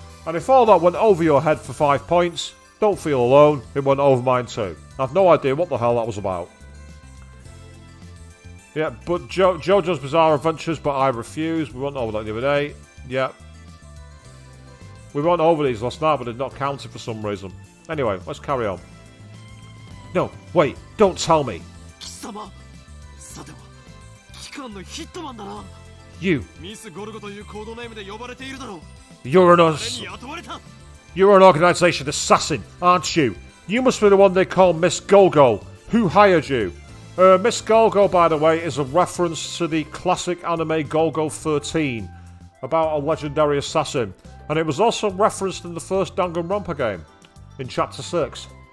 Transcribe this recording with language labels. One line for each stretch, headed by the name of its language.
English: And if all that went over your head for 5 points, don't feel alone, it went over mine too. I've no idea what the hell that was about. Yeah, but JoJo's Bizarre Adventures, but I refuse. We went over that the other day. Yeah. We went over these last night, but they're not counted for some reason. Anyway, let's carry on. No, wait, don't tell me.
Japanese: 貴様さては機関のヒットマンだな
English: You,
Japanese: ミスゴルゴというコードネームで呼ばれているだろう
English: you're an
Japanese: 誰に雇われた
English: you're an organization assassin, aren't you? You must be the one they call Miss Golgo. Who hired you? Miss Golgo, by the way, is a reference to the classic anime Golgo 13, about a legendary assassin, and it was also referenced in the first Danganronpa game, in Chapter 6.